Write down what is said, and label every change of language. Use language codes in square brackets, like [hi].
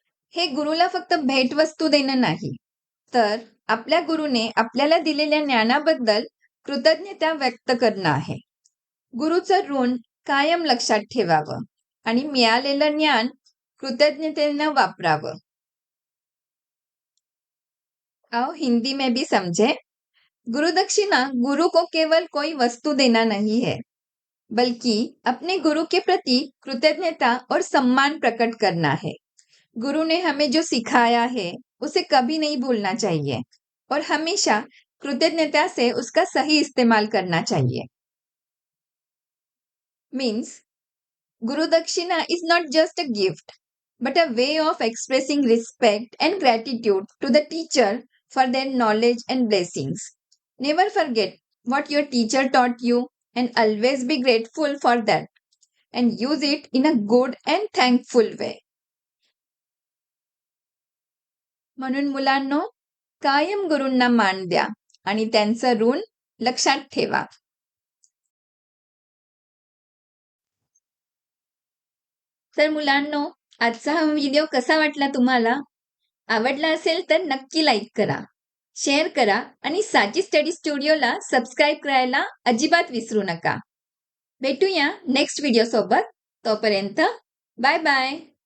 [mr] हे गुरुला फक्त भेटवस्तू देणं नाही, तर आपल्या गुरुने आपल्याला दिलेल्या ज्ञानाबद्दल कृतज्ञता व्यक्त करणं आहे. गुरुचं ऋण कायम लक्षात ठेवावं आणि मिळालेलं ज्ञान कृतज्ञतेनं वापरावं. [hi] आओ हिंदी में भी समझे. गुरुदक्षिणा गुरु को केवल कोई वस्तु देना नहीं है, बल्कि अपने गुरु के प्रति कृतज्ञता और सम्मान प्रकट करना है. गुरु ने हमें जो सिखाया है उसे कभी नहीं भूलना चाहिए और हमेशा कृतज्ञता से उसका सही इस्तेमाल करना चाहिए. [en] Means Guru Dakshina is not just a gift, but a way of expressing respect and gratitude to the teacher for their knowledge and blessings. Never forget what your teacher taught you and always be grateful for that and use it in a good and thankful way. [mr] म्हणून मुलांनो, कायम गुरूंना मान द्या आणि त्यांचं ऋण लक्षात ठेवा. तर मुलांनो, आजचा हा व्हिडिओ कसा वाटला तुम्हाला? आवडला असेल तर नक्की लाईक करा, शेअर करा आणि साची स्टडी स्टुडिओला सबस्क्राईब करायला अजिबात विसरू नका. भेटूया नेक्स्ट व्हिडिओ सोबत. तोपर्यंत बाय बाय.